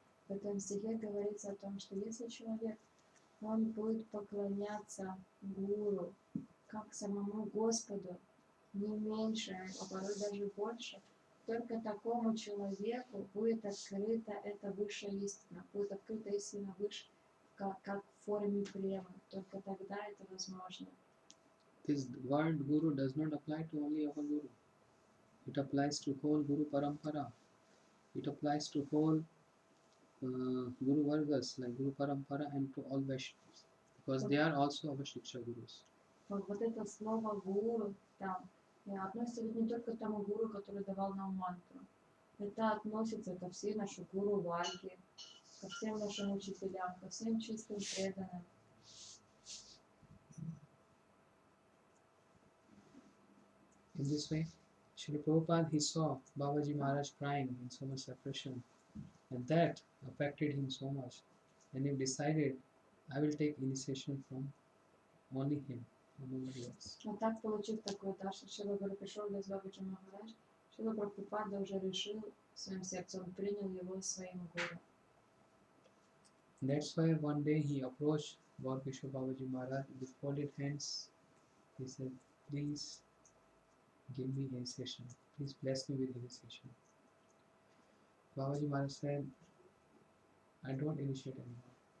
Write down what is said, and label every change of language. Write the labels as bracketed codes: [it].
[ru] В этом стихе говорится о том, что если человек он будет поклоняться Гуру, как самому Господу, не меньше, а порой даже больше, только такому человеку будет открыта эта высшая истина, будет открыта истина выше, как в форме премы. Только тогда это возможно. [en] This word Guru does not apply to only our Guru. It applies to whole Guru Parampara. It applies to whole Guru Vargas like Guru Parampara and to all Vaishnavas because they are also our Shiksha Gurus. [ru] Вот это слово гуру там относится ведь не только к тому гуру, который давал нам мантру. Это относится ко всей нашей гуру Варге, ко всем нашим учителям, ко всем чистым преданным. [en] In this way, Srila Prabhupada, he saw Babaji Maharaj crying in so much separation, and that affected him so much. And he decided, I will take initiation from only him, nobody else. [ru] Но так, получив такой дар, что Шрила Гуру пришел без Бабаджи Махарадж, Шрила Прабхупада уже решил в своем сердце, он принял его своим гуру. [en] That's why one day he approached Gaurkishore Babaji Maharaj with folded hands. He said, please give me initiation. Please bless me with initiation. Babaji Maharaj said, I don't initiate anymore.